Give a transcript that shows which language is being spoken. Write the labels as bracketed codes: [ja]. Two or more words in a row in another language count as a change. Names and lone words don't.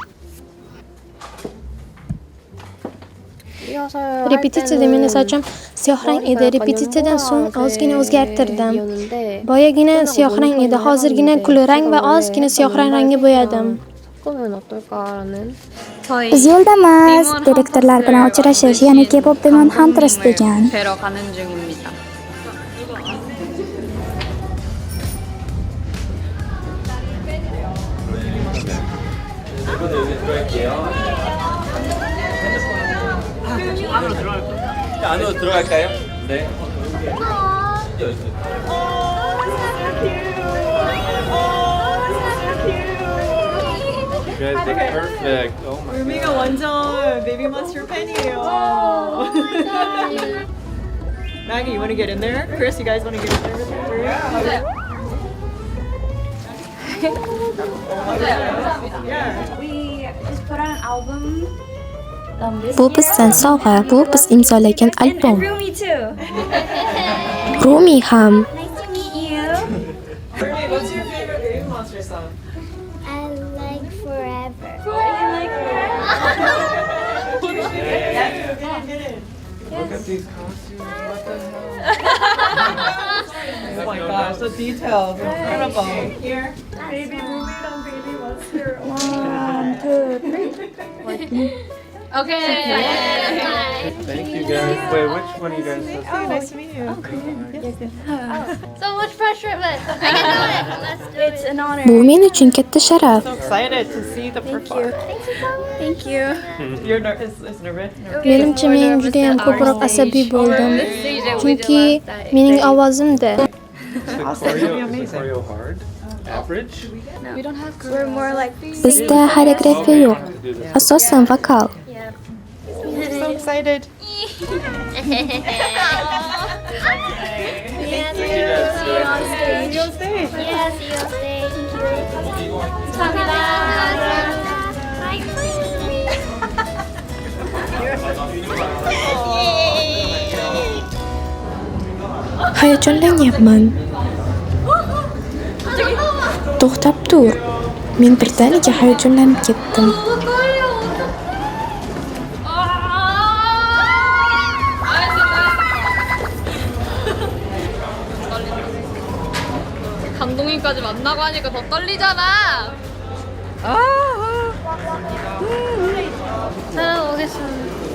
[uz] Repetitsiyada meni sochim siyohrang edi. Repetitsiyadan so'ng ozgina o'zgartirdim. Boyagina siyohrang edi, hozirgina kulrang va ozgina siyohrang rangga bo'yadim. biz yo'ldamiz. Direktorlar bilan uchrashish, ya'ni K-pop Demon Hunters degan. [ko] 뵈러 가는 중입니다. 안으로 들어갈까요? 네. [en] You guys look perfect. Oh my [ko] 루미가 완전 베이비 몬스터 팬이에요. [en] Maggie, you want to get in there? Chris, you guys want to get in there with her? [uz] Bu bizdan sovg'a, bu biz imzolagan albom. Rumi ham. [en] Rumi, what's your favorite Baby Monster song? I like forever. Look at these costumes. What the hell? Oh my gosh, the details, incredible. Here, Baby Rumi and Baby Monster. 1, 2, 3. Okay. Thank you guys. Wait, which one of you guys has Oh, nice to meet you. So much pressure, but I can do it. Let's do it. It's an honor. [uz] Bu men uchun katta sharaf. [en] So excited to see the performance. Thank you. You're nervous? [uz] Menimcha men juda ham ko'proq asabiy bo'ldim. Chunki mening ovozimda. [en] Choreo hard? Average? We're more like [uz] Bizda xoreografiya yo'q. Asosan vokal. [en] So excited. Yes, see you on stage. You'll stay. Yes, see you on stage. [ko] 감사합니다. [uz] Hayajonlanyapman. To'xtab tur. Men birdaniga hayajonlanib ketdim. [ko] 감독님까지 만나고 하니까 더 떨리잖아. 잘하겠습니다.